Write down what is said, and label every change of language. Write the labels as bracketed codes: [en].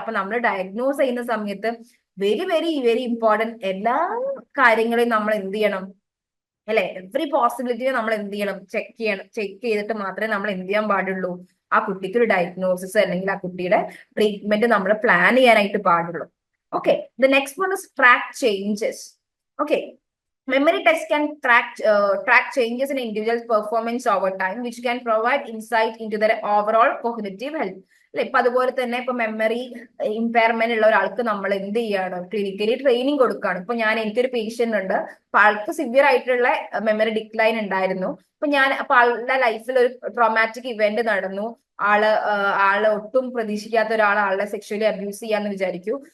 [ml] അപ്പൊ നമ്മൾ ഡയഗ്നോസ് ചെയ്യുന്ന സമയത്ത് [en] very very very important [ml] എല്ലാ കാര്യങ്ങളെയും നമ്മൾ എന്ത് ചെയ്യണം, എവറി പോസിബിലിറ്റിയെ നമ്മൾ എന്ത് ചെയ്യണം, ചെക്ക് ചെയ്തിട്ട് മാത്രമേ നമ്മൾ എന്ത് ചെയ്യാൻ പാടുള്ളൂ, ആ കുട്ടിക്ക് ഒരു ഡയഗ്നോസിസ് അല്ലെങ്കിൽ ആ കുട്ടിയുടെ ട്രീറ്റ്മെന്റ് നമ്മൾ പ്ലാൻ ചെയ്യാനായിട്ട് പാടുള്ളൂ. [en] Okay, the next one is track changes. Okay, memory tests can track changes in individual's performance over time, which can provide insight into their overall cognitive health. [ml] ഇപ്പൊ അതുപോലെ തന്നെ ഇപ്പൊ മെമ്മറി ഇമ്പയർമെന്റ് ഉള്ള ഒരാൾക്ക് നമ്മൾ എന്ത് ചെയ്യാണ്, ക്ലിനിക്കലി ട്രെയിനിങ് കൊടുക്കുകയാണ്. ഇപ്പൊ എനിക്കൊരു പേഷ്യന്റ് ഉണ്ട്, അപ്പൊ ആൾക്ക് സിവിയർ ആയിട്ടുള്ള മെമ്മറി ഡിക്ലൈൻ ഉണ്ടായിരുന്നു. അപ്പൊ ആളുടെ ലൈഫിൽ ഒരു ട്രോമാറ്റിക് ഇവന്റ് നടന്നു, ആള് ഒട്ടും പ്രതീക്ഷിക്കാത്ത ഒരാൾ ആളെ സെക്ഷലി അബ്യൂസ് ചെയ്യാന്ന് വിചാരിക്കൂ.